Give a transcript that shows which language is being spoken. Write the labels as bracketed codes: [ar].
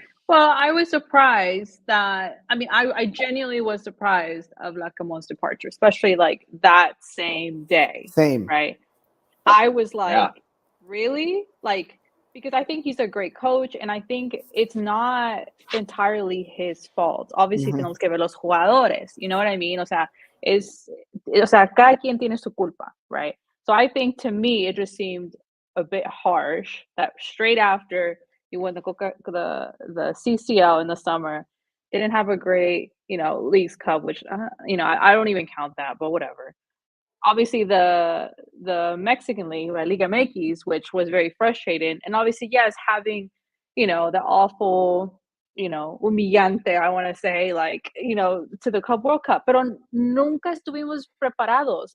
[en] Well, I was surprised that, I mean, I genuinely was surprised of Lacamon's departure, especially like that same day, Same. right? I was like, Yeah. really? Like, because I think he's a great coach, and I think it's not entirely his fault. Obviously, Mhm. [es] tenemos que ver los jugadores, [en] you know what I mean? [es] O sea, cada quien tiene su culpa, right? [en] So I think to me, it just seemed a bit harsh that straight after he won the CCL in the summer, didn't have a great, Leagues Cup, which, I don't even count that, but whatever. Obviously the Mexican league, right, Liga MX, which was very frustrating, and obviously, yes, having, the awful, humillante, I want to say, like, to the Club World Cup, [es] pero nunca estuvimos preparados.